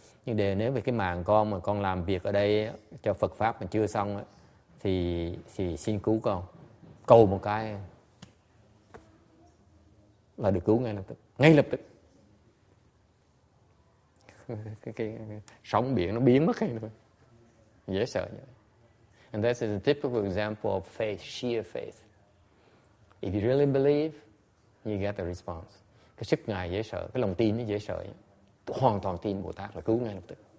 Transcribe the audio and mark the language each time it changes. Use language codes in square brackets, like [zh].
[vi] Nhưng nếu về cái mạng con mà con làm việc ở đây cho Phật pháp mà chưa xong á, thì xin cứu con, cầu một cái là được cứu ngay lập tức. cái sóng biển nó biến mất hay thôi, dễ sợ như vậy. [en] And that's a typical example of faith, sheer faith. If you really believe, you get the response. [vi] Cái sức Ngài dễ sợ, cái lòng tin nó dễ sợ. Hoàn toàn tin Bồ Tát là cứu ngay lập tức.